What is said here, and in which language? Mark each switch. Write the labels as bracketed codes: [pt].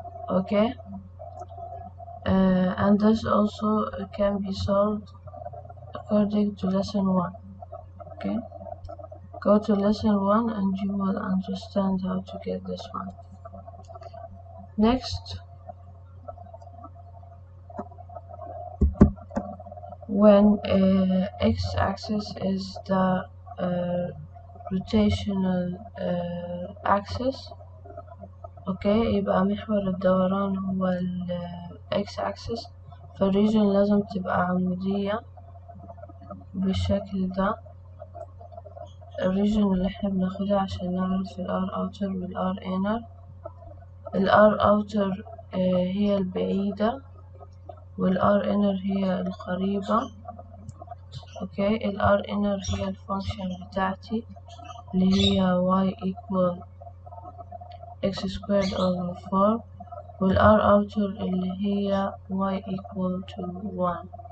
[en] okay and this also can be solved according to lesson 1. okay go to lesson 1 and you will understand how to get this one. Next, when x-axis is the rotational axis [ar] يبقى محور الدوران هو ال x-axis، فالريجن لازم تبقى عمودية بالشكل ده. الريجن اللي احنا بناخدها عشان نعرف ال [en] R outer [ar] وال [en] R inner. [ar] ال [en] R outer [ar] هي البعيدة وال [en] R inner [ar] هي القريبة. ال R inner هي الفانكشن بتاعتي اللي هي [en] y equal x squared over 4 [ar] وال R outer اللي هي [en] y equal to 1.